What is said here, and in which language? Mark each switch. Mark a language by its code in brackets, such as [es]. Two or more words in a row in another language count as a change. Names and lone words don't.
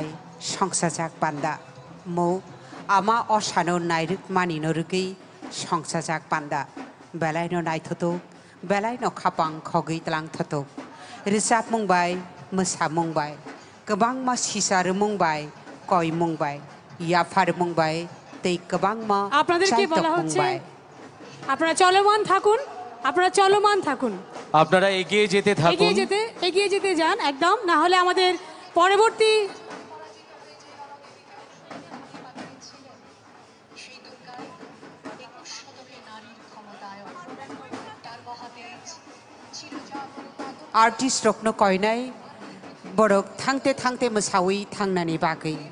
[brx] संसाजाक बान्दा मौ आमा असानो नायरुक मानिनो रुगै संसाजाक बान्दा बेलायनो नायथतो बेलायनो खापां खगै तलां थतो रोजाब मुंबाय मोसाब मुंबाय गोबां मा सिसार मुंबाय कय मुंबाय याफार मुंबाय तै गोबां मा [bn] আপনাদেরকে বলা হচ্ছে আপনারা চলমান থাকুন আপনারা এগিয়ে যেতে থাকুন এগিয়ে যেতে যান একদম না হলে আমাদের পরবর্তী [brx] आर्टिस्ट रखनो कयनाय बरक थांते थांते मोसावै थांनानै बागै